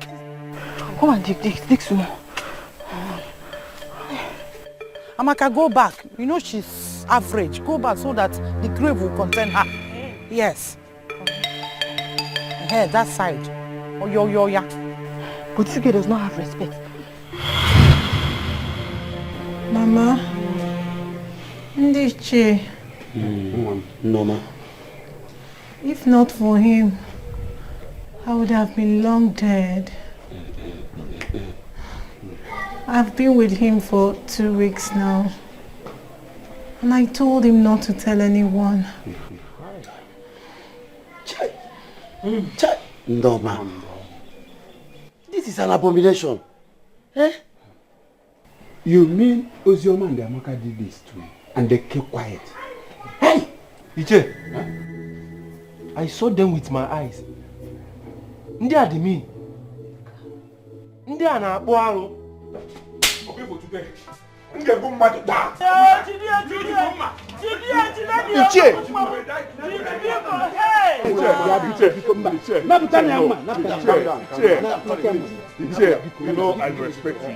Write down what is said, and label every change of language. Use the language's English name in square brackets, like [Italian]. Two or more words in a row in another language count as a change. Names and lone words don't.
[English] Come and dig some more. Amaka, go back. You know she's average. Go back so that the grave will contain her. Yes. Here, that side. Oh, yeah. But this girl does not have respect. [Igbo] Mama. Ndiche. [English] No, ma. If not for him, I would have been long dead. I've been with him for 2 weeks now. And I told him not to tell anyone. No, man. This is an abomination. Eh? You mean Ozioma and Amaka did this too, and they kept quiet? Hey! Iche! Huh? I saw them with my eyes. [Igbo] Ndị a dị mean. Ndị a na-akpụ arụ. [English] You know I respect you.